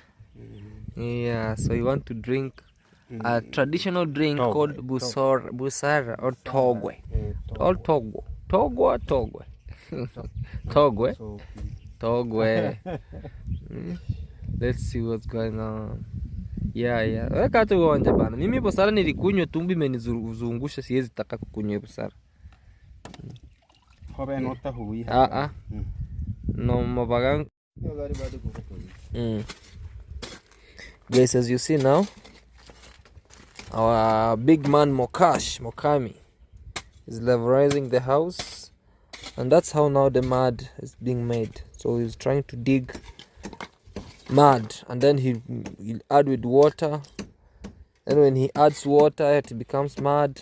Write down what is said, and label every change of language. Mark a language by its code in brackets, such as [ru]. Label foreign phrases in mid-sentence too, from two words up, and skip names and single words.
[en] Yeah, so we want to drink a traditional drink called busara or togwe. All togwe. Togwe. Let's see what's going on. Yeah. [sw] Weka tu uonje bana. Mimi busara nilikunywa tumbi imenizungusha, siwezi taka kukunywa busara. Hobe nota hui. No mabagang. [en] Guys, as you see now, our big man Mokami is levelizing the house, and that's how now the mud is being made. So he's trying to dig mud, and then he'll add with water, and when he adds water it becomes mud.